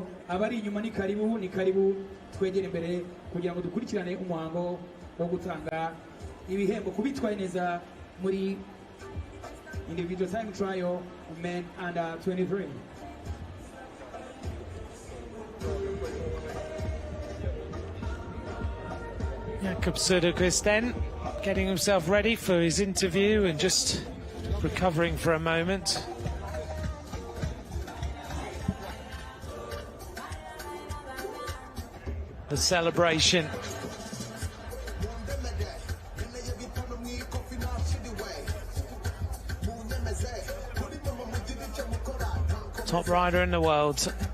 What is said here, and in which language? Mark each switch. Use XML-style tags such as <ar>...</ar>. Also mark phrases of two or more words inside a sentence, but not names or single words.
<rw>Abari inyuma ni karibu twegere imbere kugira ngo dukurikirane umuhango wo gutanga ibihembo kubitwaye neza muri</rw> <en>individual time trial men under 23. Jakob Söderqvist then getting himself ready for his interview and just recovering for a moment. The celebration. Top rider in the world.</en>